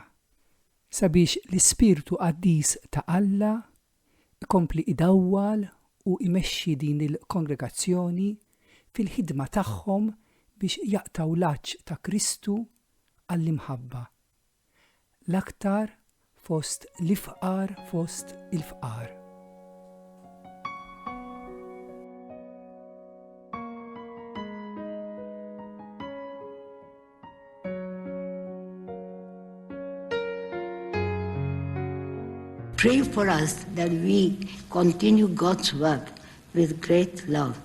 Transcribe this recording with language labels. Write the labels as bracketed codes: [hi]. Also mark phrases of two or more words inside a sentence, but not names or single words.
[mt] Sabiex l-Ispirtu Qaddis ta' Alla ikompli idawwal u imexxi din il-kongregazzjoni fil-ħidma tagħhom biex jaqtaw l-aċċ ta' Kristu għall-imħabba, l-aktar fost l-ifqar fost il-fqar. [en] Pray for us that we continue God's work with great love.